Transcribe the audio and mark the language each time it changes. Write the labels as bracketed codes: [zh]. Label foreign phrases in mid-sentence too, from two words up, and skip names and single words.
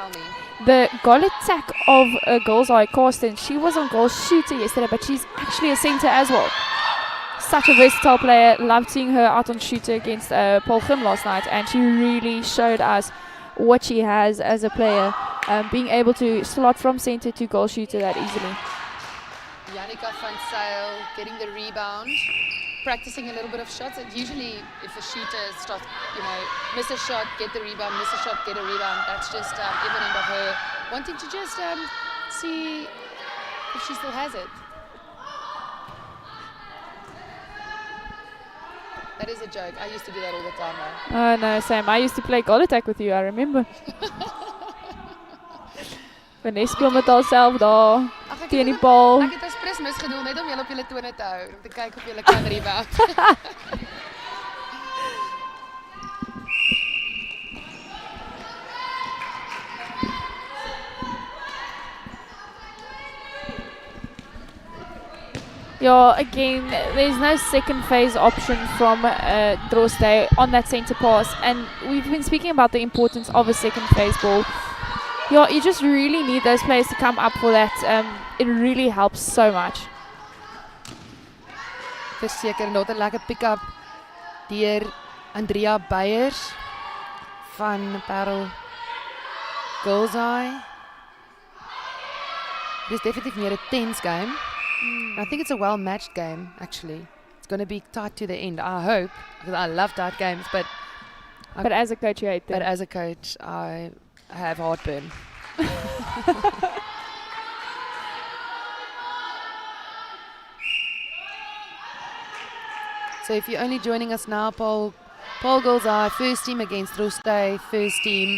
[en] the goal attack of Girls High, Karsten, she was on goal shooter yesterday, but she's actually a centre as well. Such a versatile player. Loved seeing her out on shooter against Paarl Gim last night, and she really showed us what she has as a player, being able to slot from centre to goal shooter that easily. Yannicka van Zyl getting the rebound, practicing a little bit of shots. And usually if a shooter starts, miss a shot, get the rebound, miss a shot, get a rebound, that's just evident of her wanting to just see if she still has it. That is a joke. I used to do that all the time though. Oh no, Sam, I used to play goal attack with you, I remember. [af] Vanessa speel met haarself daar, teen die bal. Ek het expres misgedoen net om julle op julle tone te hou, om te kyk of julle kan rebound. [en] Yeah, again, there's no second phase option from Drostdy on that centre pass, and we've been speaking about the importance of a second phase ball. Yeah, you just really need those players to come up for that. It really helps so much. [af] Verseker, nog 'n lekker pick-up deur Andrea Beyers van Paarl Girls High. [en] This is definitely meer a tense game. I think it's a well-matched game, actually. It's going to be tight to the end, I hope, because I love tight games, but as a coach, you hate them. But as a coach, I have heartburn. So if you're only joining us now, Paarl Girls High, first team against Drostdy, first team.